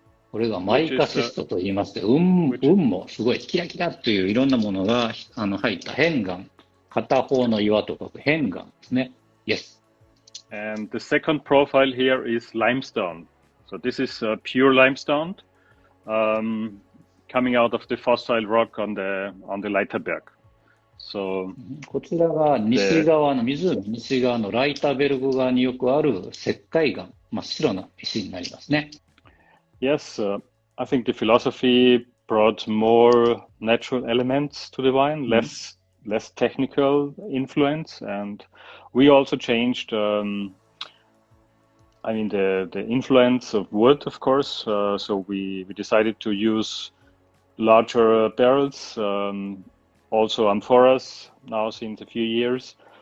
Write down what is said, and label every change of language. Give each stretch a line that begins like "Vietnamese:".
Japanese: これがマイカシストと言いまして、運もすごいキラキラといういろんなものが入った片岩、片方の岩と書く片岩ですね。
English: Yes. And the second profile here is limestone. So this is pure limestone coming out of the fossil rock on the Leiterberg. So
Japanese: こちらが西側の湖西側のライタベルク側によくある石灰岩、真っ白な石になりますね。
English: Yes, I think the philosophy brought more natural elements to the wine, less technical influence, and we also changed. The influence of wood, of course. So we decided to use larger barrels, also amphoras now since a few years.